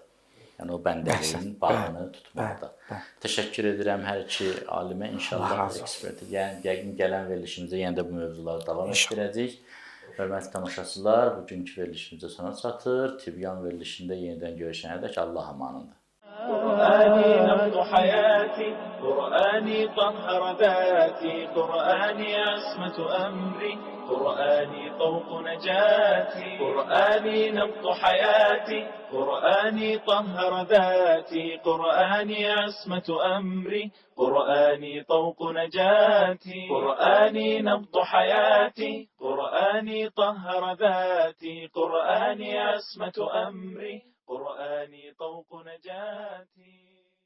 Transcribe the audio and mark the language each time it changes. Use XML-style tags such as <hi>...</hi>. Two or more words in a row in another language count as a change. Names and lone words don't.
<az>Yəni o bəndəliyin bağını tutmaqda. Təşəkkür edirəm hər iki alimə. İnşallah eksperti yəqin gələn verilişimizdə yenə də bu mövzuları davam etdirəcək. Hörmətli tamaşaçılar, bugünkü verilişimizdə sona çatır. Tibyan verilişində yenidən görüşənədək Allah amanında.</az> <ar>قرآني نبض حياتي قرآني طهر ذاتي قرآني عصمة أمري قرآني طوق نجاتي قرآني نبض حياتي قرآني طهر ذاتي قرآني عصمة أمري قرآني طوق نجاتي قرآني نبض حياتي قرآني طهر ذاتي قرآني عصمة أمري قرآني طوق نجاتي</ar>